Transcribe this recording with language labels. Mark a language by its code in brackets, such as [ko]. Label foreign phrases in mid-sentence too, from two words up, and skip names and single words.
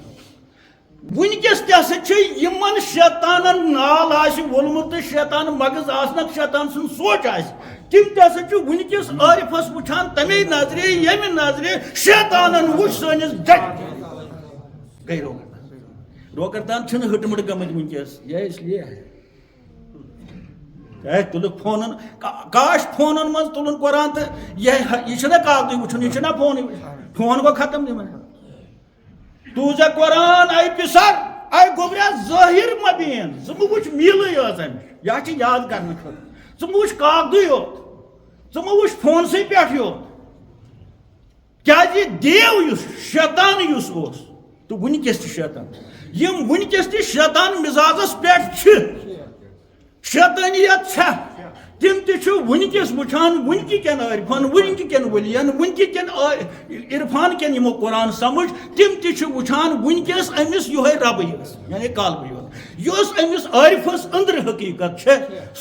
[ks] ونکیٚس تہِ ہسا چھِ یِمن شیطانن نال آسہِ وولمُت تہٕ شیطان مغز آسنکھ شیطان سُنٛد سونٛچ آسہِ تِم تہِ ہسا چھِ ونکیٚس عٲرفس وٕچھان تمے نظرِ ییٚمہِ نظرِ شیطانن وٕچھ سٲنِس گٔے روکردان چھِنہٕ ہٕٹمٕٹ گٔمٕتۍ ونکیٚس یہ [ur] اس لیے [ks] تُلُکھ فونن کاش فونن منٛز تُلُن قرآن تہٕ یہِ چھُنہ کاغدٕے وٕچھُن یہِ چھُنہ فونٕے فون گوٚو ختم یِمن توجہ قرآن اے پسر اے گوبرا ظٲہر مبیٖن ژٕ مہٕ وٕچھ میٖلٕے یٲژ امِچ یہِ چھِ یاد کرنہٕ خٲطرٕ ژٕ مہٕ وٕچھ کاغدٕے یوت ژٕ مہٕ وٕچھ فونسٕے پٮ۪ٹھ یوت کیازِ دیو یُس شیطان یُس اوس تہٕ ونکیٚس تہِ شیطان یِم ونکیٚس تہِ شیطان مزاجس پٮ۪ٹھ چھِ شیطانیت چھےٚ تِم تہِ چھِ ونکیٚس وٕچھان ونکہِ کٮ۪ن عٲرفن ونکہِ کٮ۪ن ؤلین ونکہِ کٮ۪ن عرفان کٮ۪ن یِمو قرآن سمجھ تِم تہِ چھِ وٕچھان ونکیٚس أمِس یِہوے ربٕے یٲژ یعنی قالبٕے یوت یۄس أمِس عٲرفس أنٛدرٕ حقیٖقت چھےٚ سۄ